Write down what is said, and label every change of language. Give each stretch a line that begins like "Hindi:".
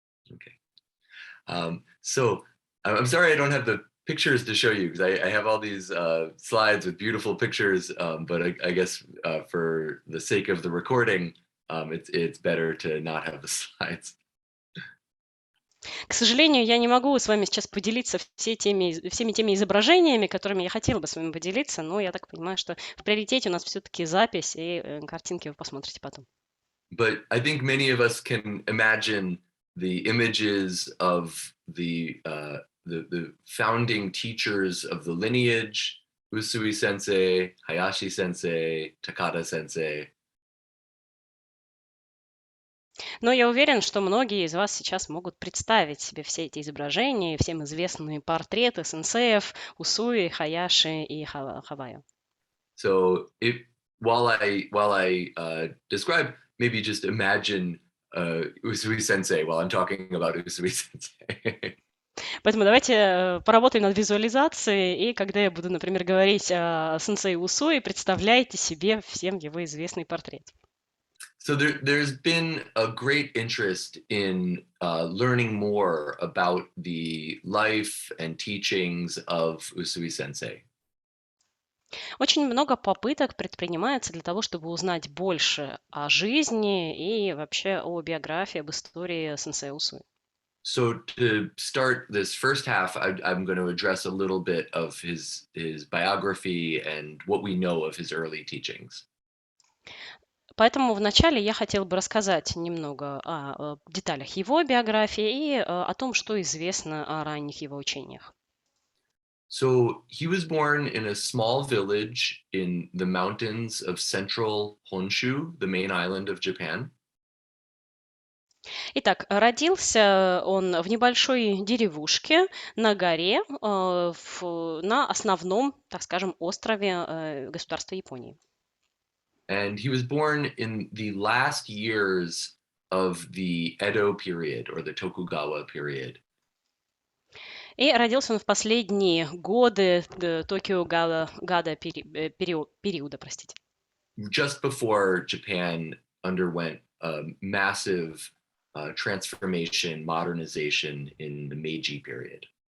English: Okay. So I'm sorry I don't have the pictures to show you, because I have all these slides with beautiful pictures, but I guess for the sake of the recording, it's better to not have the slides.
Russian: К сожалению, я не могу с вами сейчас поделиться всеми теми изображениями, которыми я хотела бы с вами поделиться, но я так понимаю, что в приоритете у нас все-таки запись, и картинки вы посмотрите потом.
English: But I think many of us can imagine the images of the founding teachers of the lineage, Usui sensei, Hayashi sensei, Takata sensei.
Russian: Но я уверен, что многие из вас сейчас могут представить себе все эти изображения, всем известные портреты сенсеев Усуи, Хаяши и Хавайо.
English: So while I describe, maybe just imagine Usui Sensei while I'm talking about Usui Sensei.
Russian: Поэтому давайте поработаем над визуализацией, и когда я буду, например, говорить о сенсей Усуи, представляйте себе всем его известный портрет.
English: So there's been a great interest in learning more about the life and teachings of Usui Sensei.
Russian: Очень много попыток предпринимается для того, чтобы узнать больше о жизни и вообще о биографии, об истории сенсея Усуи.
English: So to start this first half, I'm going to address a little bit of his biography and what we know of his early teachings.
Russian: Поэтому вначале я хотела бы рассказать немного о деталях его биографии и о том, что известно о ранних его учениях.
English: So he was born in a small village in the mountains of central Honshu, the main island of Japan.
Russian: Итак, родился он в небольшой деревушке на горе на основном, так скажем, острове государства Японии.
English: And he was born in the last years of the Edo period or the Tokugawa period.
Russian: И родился он в последние годы Токио-Гада периода, простите.
English: Just before Japan underwent a massive transformation, modernization in the Meiji period.